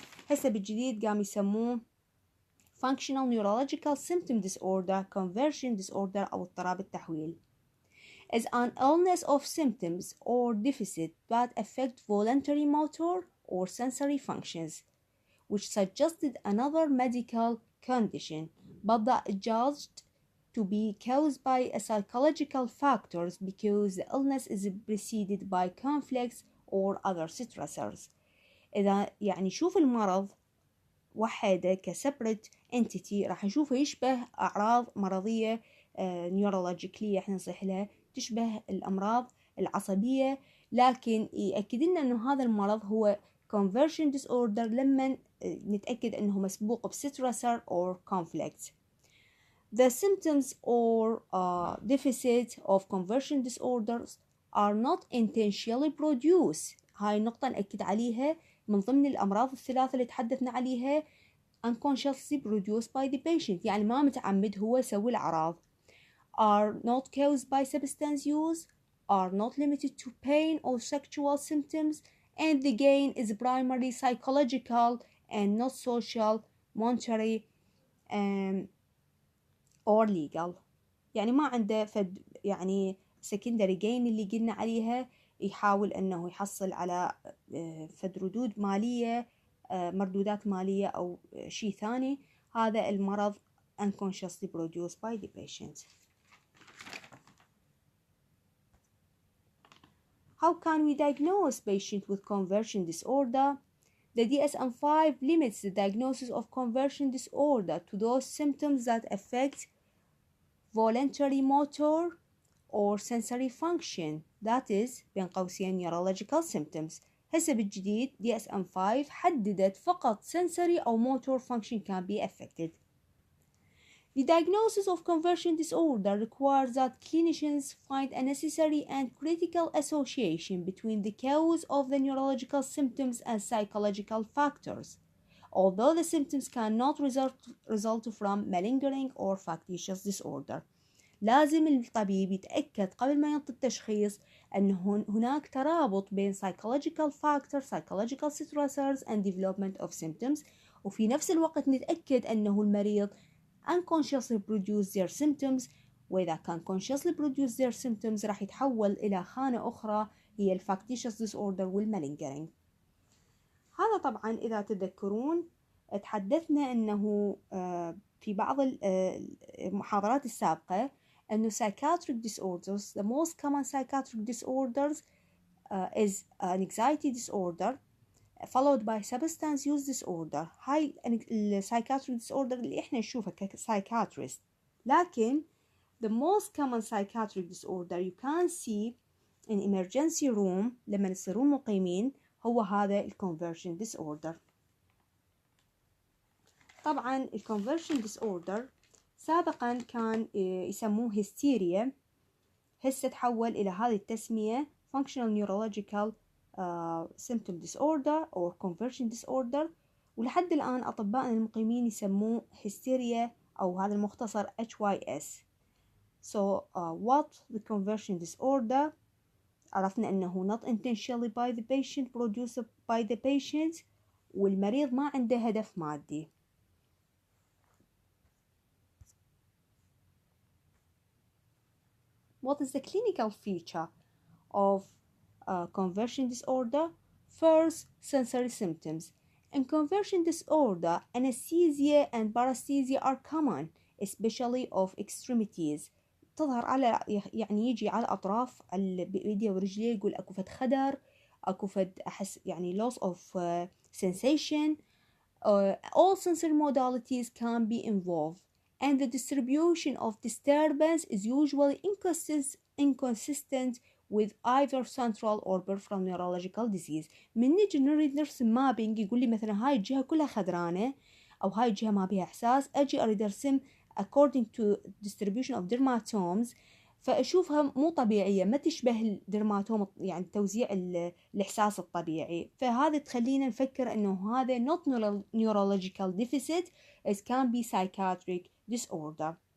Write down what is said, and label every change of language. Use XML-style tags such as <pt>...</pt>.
<ar>هسه بالجديد قام يسموه</ar> <en>functional neurological symptom disorder, conversion disorder</en> <ar>أو اضطراب التحويل.</ar> <en>Is an illness of symptoms or deficit that affect voluntary motor or sensory functions, which suggested another medical condition, but that judged to be caused by psychological factors because the illness is preceded by conflicts or other stressors.</en> <ar>إذا يعني شوف المرض وحده كسبريت entity راح نشوفه يشبه أعراض مرضية نيورولوجيكلية احنا نصيح لها تشبه الأمراض العصبية، لكن يأكد لنا أنه هذا المرض هو conversion disorder لما نتأكد أنه مسبوق بسترسر</ar> <en>or conflict. The symptoms or deficit of conversion disorders are not intentionally produced.</en> <ar>هاي النقطة نأكد عليها من ضمن الأمراض الثلاثة اللي تحدثنا عليها</ar> <en>unconsciously produced by the patient،</en> <ar>يعني ما متعمد هو يسوي الأعراض.</ar> <en>Are not caused by substance use, are not limited to pain or sexual symptoms, and the gain is primarily psychological and not social, monetary, or legal.</en> <ar>يعني ما عنده يعني secondary gain اللي قلنا عليها، يحاول أنه يحصل على ردود مالية، مردودات مالية أو شيء ثاني. هذا المرض</ar> <en>unconsciously produced by the patient. How can we diagnose patient with conversion disorder? The DSM-5 limits the diagnosis of conversion disorder to those symptoms that affect voluntary motor or sensory function, that is</en> <ar>بين قوسين</ar> <en>neurological symptoms.</en> <ar>هسه بالجديد DSM-5 حددت فقط</ar> <en>sensory أو motor function can be affected. The diagnosis of conversion disorder requires that clinicians find a necessary and critical association between the cause of the neurological symptoms and psychological factors, although the symptoms cannot result from malingering or factitious disorder.</en> <ar>لازم الطبيب يتأكد قبل ما ينطي التشخيص أن هناك ترابط بين</ar> <en>psychological factors, psychological stressors and development of symptoms،</en> <ar>وفي نفس الوقت نتأكد أنه المريض</ar> <en>unconsciously produce their symptoms،</en> <ar>وإذا كان</ar> <en>consciously produce their symptoms</en> <ar>راح يتحول إلى خانة أخرى هي factitious disorder والmalingering. هذا طبعا إذا تذكرون تحدثنا أنه في بعض المحاضرات السابقة أنه</ar> <en>psychiatric disorders, the most common psychiatric disorders is an anxiety disorder followed by substance use disorder.</en> <ar>هاي psychiatric disorder اللي إحنا نشوفها psychiatrist.</ar> <en>لكن the most common psychiatric disorder you can see in emergency room</en> <ar>لما يصيرون مقيمين هو هذا</ar> <en>conversion disorder.</en> <ar>طبعا conversion disorder سابقا كان يسموه هستيريا، هسه تحول إلى هذه التسمية</ar> <en>functional neurological symptom disorder or conversion disorder،</en> <ar>ولحد الآن أطباء المقيمين يسموه هستيريا أو هذا المختصر HYS.</ar> <en>So what the conversion disorder؟</en> <ar>عرفنا أنه</ar> <en>not intentionally by the patient produced by the patient،</en> <ar>والمريض ما عنده هدف مادي.</ar> <en>What is the clinical feature of conversion disorder? First, sensory symptoms. In conversion disorder, anesthesia and paresthesia are common, especially of extremities.</en> <ar>تظهر على يعني يجي على الأطراف بإيديه ورجليه، يقول أكو فد خدر، أكو فد أحس يعني loss of sensation.</ar> <en>All sensory modalities can be involved, and the distribution of disturbance is usually inconsistent with either central or peripheral neurological disease.</en> <ar>من نجي نريد نرسم مابينج يقول لي مثلا هاي الجهة كلها خضرانة أو هاي الجهة ما بيها إحساس، أجي أريد أرسم</ar> <en>according to distribution of dermatomes،</en> <ar>فأشوفها مو طبيعية، ما تشبه الدرماتوم يعني توزيع الإحساس الطبيعي. فهذا تخلينا نفكر أنه هذا</ar> <en>not neurological deficit, it can be psychiatric disorder.</en>